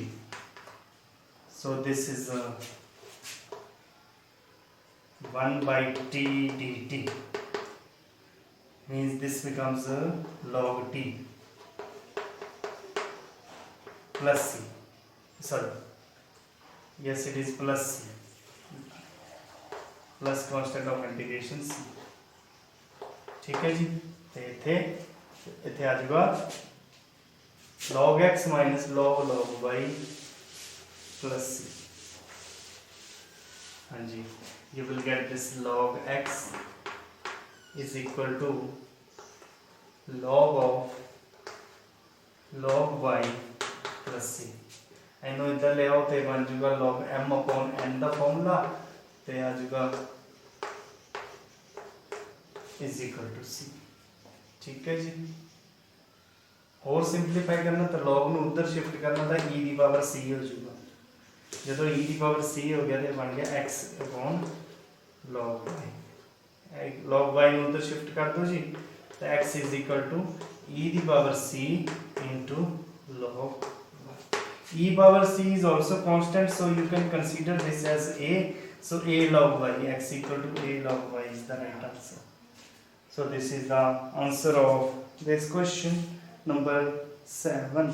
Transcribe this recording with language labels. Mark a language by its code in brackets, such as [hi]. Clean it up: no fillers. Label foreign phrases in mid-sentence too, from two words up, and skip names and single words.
[en] So this is 1 by t dt, means this becomes log t plus c. Sorry, yes it is plus c, plus constant of integration c. [hi] ठीक है जी. तो इथे आ जाएगा [en] log x minus log y plus c. [hi] हाँ जी, [en] you will get this log x is equal to log of log y plus c. [pa] ਇਹਨੂੰ ਇੱਧਰ ਲੈ ਆਓ ਤੇ ਬਣ ਜਾਊਗਾ [en] log m upon n [pa] ਦਾ ਫਾਰਮੂਲਾ ਤੇ ਆ ਜਾਊਗਾ [en] is equal to c. [pa] ਠੀਕ ਹੈ ਜੀ. ਹੋਰ ਸਿੰਪਲੀਫਾਈ ਕਰਨਾ ਤਾਂ log ਨੂੰ ਉੱਧਰ ਸ਼ਿਫਟ ਕਰਨਾ ਤਾਂ e ਦੀ ਪਾਵਰ c ਹੋ ਜਾਊਗਾ. ਜਦੋਂ e ਦੀ ਪਾਵਰ c ਹੋ ਗਿਆ ਤੇ ਬਣ ਗਿਆ [en] x upon log y. [pa] log y ਨੂੰ ਉੱਧਰ ਸ਼ਿਫਟ ਕਰ ਦੋ ਜੀ ਤਾਂ [en] x is equal to e [pa] ਦੀ [en] power c into log y. e power c is also constant, so you can consider this as a. So a log y, x equal to a log y is the right answer. So this is the answer of this question number 7.